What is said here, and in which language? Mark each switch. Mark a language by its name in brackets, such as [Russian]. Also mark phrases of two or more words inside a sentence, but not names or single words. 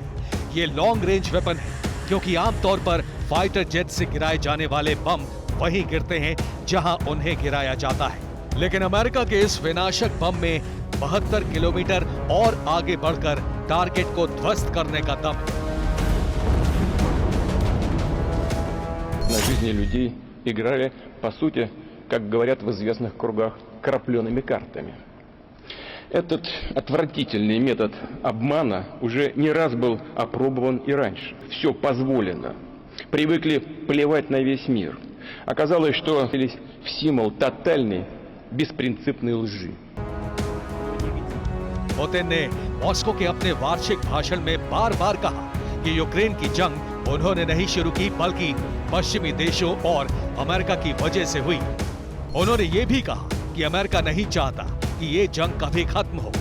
[Hindi] ये [English] long range weapon [Hindi] है, क्योंकि आमतौर पर [English] fighter jet [Hindi] से गिराए जाने वाले बम वहीं गिरते हैं जहां उन्हें गिराया जाता है। लेकिन अमेरिका के इस विनाशक बम में 72 किलोमीटर और आगे बढ़कर टारगेट को ध्वस्त करने का दम है। [Russian] На жизни людей играли, по сути, как говорят в известных кругах, крапленными картами. Этот отвратительный метод обмана уже не раз был опробован и раньше. Все позволено. Привыкли плевать на весь мир. Оказалось, что в символ тотальной, беспринципной лжи. [Hindi] पुतिन ने मॉस्को के अपने वार्षिक भाषण में बार बार कहा कि यूक्रेन की जंग उन्होंने नहीं शुरू की, बल्कि पश्चिमी देशों और अमेरिका की वजह से हुई। उन्होंने ये भी कहा कि अमेरिका नहीं चाहता कि ये जंग कभी खत्म हो।